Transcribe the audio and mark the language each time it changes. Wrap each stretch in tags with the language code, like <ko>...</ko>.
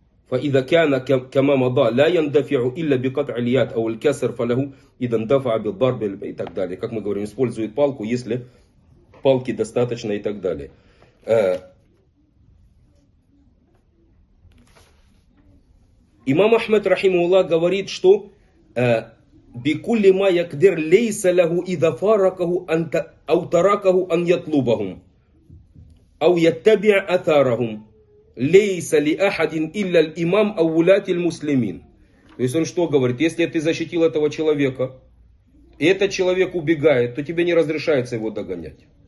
<ar>فَإِذَا كَانَ كَمَا مَضَى لَا يَنْدَفِعُ إِلَّا بِقَطْعِ الْيَدِ أَوْ الْكَسْرِ فَلَهُ إِذَا انْدَفَعَ بِالضَّرْبِ</ar> <ru>и так далее. Как мы говорим, использует палку, если палки достаточно и так далее. Имам Ахмед рахимахуллах говорит, что</ru> <ar>بِكُلِّ مَا يَقْدِرْ لَيْسَ لَهُ إِذَا فَارَقَهُ أَوْ تَرَقَهُ أَنْ يَطْلُبَهُمْ أَوْ يَتَّبِعْ أَثَارَهُمْ Лейса ли ахадин илля имам аулятиль муслимин.</ar> <ru>То есть он что говорит? Если ты защитил этого человека, и этот человек убегает, то тебе не разрешается его догонять.</ru>